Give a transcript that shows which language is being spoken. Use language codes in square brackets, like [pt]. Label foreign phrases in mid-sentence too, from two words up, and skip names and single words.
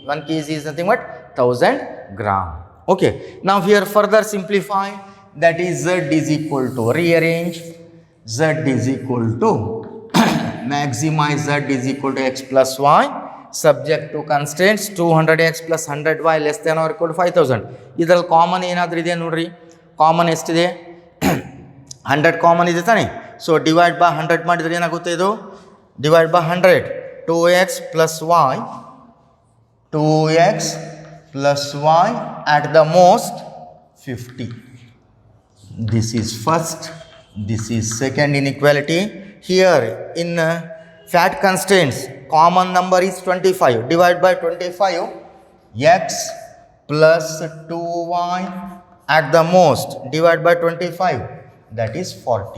[en] 1 kg is nothing but 1000 gram. Okay. Now here further simplify, that is z is equal to, rearrange, z is equal to maximize z is equal to x plus y, subject to constraints 200x plus 100y less than or equal to 5000. [kn] ಇದರಲ್ಲಿ ಕಾಮನ್ ಏನಾದರೂ ಇದೆ ನೋಡ್ರಿ, ಕಾಮನ್ ಎಷ್ಟಿದೆ 100 ಕಾಮನ್ ಇದೆ ತಾನೆ. [en] so divide by 100 [kn] ಮಾಡಿದರೆ ಏನಾಗುತ್ತೆ, ಇದು [en] divide by 100, 2x plus y, 2x plus y at the most 50. This is first, this is second inequality. Here in fat constraints, common number is 25, divide by 25, x plus 2y at the most, divide by 25, that is 40.